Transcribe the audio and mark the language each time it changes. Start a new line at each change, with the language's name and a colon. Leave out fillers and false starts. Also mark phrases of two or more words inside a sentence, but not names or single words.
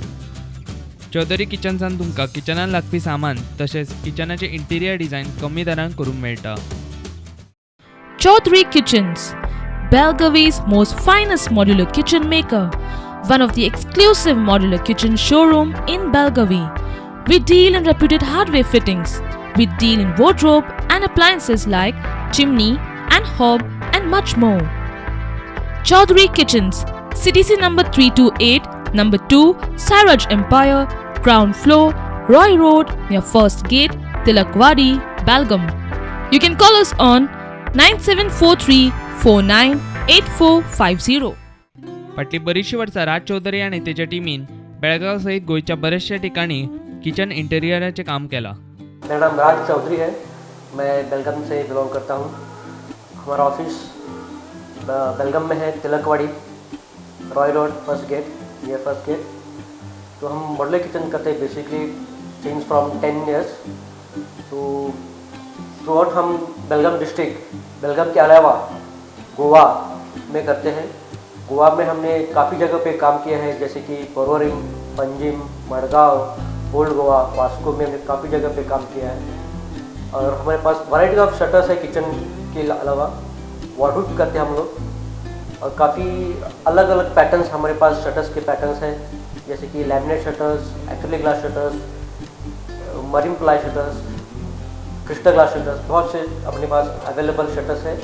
Konkani: चौधरी किचन्सान तुमकां किचनान लागपी सामान तशेंच किचनाचे
English: interior design
Konkani: कमी दरान करूंक मेळटा.
English: Chaudhary Kitchens, Belgavi's most finest modular kitchen maker, one of the exclusive modular kitchen showroom in Belgavi. We deal in reputed hardware fittings. We deal in wardrobe and appliances like chimney and hob and much more. Chaudhary Kitchens, CTC number 328, number 2, Sairaj Empire, ground floor, Roy Road, near First Gate, Tilakwadi, Belgaum. You can call us on 9743498450.
Konkani: फाटली बरीचशी वर्सां राज चौधरी आणि त्याच्या टीमीन बेळगाव सहित गोयच्या बऱ्याचशा ठिकाणी किचन इंटेरियरचे काम केला.
Hindi: मेरा नाम राज चौधरी है, मैं बेलगाम से बिलोंग करता हूँ. हमारा ऑफिस बेलगाम में है, तिलकवाड़ी, रॉय रोड, फर्स्ट गेट, ये फर्स्ट गेट. तो हम
English: modular kitchen
Hindi: करते हैं
English: basically since from 10 years.
Hindi: तो
English: through out
Hindi: हम बेलगाम डिस्ट्रिक्ट, बेलगाम के अलावा गोवा में करते हैं. गोवा में हमने काफ़ी जगह पे काम किया है, जैसे कि पोरवरिंग, पंजिम, मडगांव, ओल्ड गोवा, वास्को में हमने काफ़ी जगह पे काम किया है। और हमारे पास
English: variety of shutters
Hindi: है किचन के अलावा, वाटरप्रूफ भी करते हैं हम लोग। और काफ़ी अलग अलग पैटर्न्स हमारे पास शटर्स के पैटर्न्स हैं, जैसे कि
English: laminate shutters, acrylic glass shutters, marine ply shutters, crystal glass shutters,
Hindi: बहुत से अपने पास
English: available shutters
Hindi: है।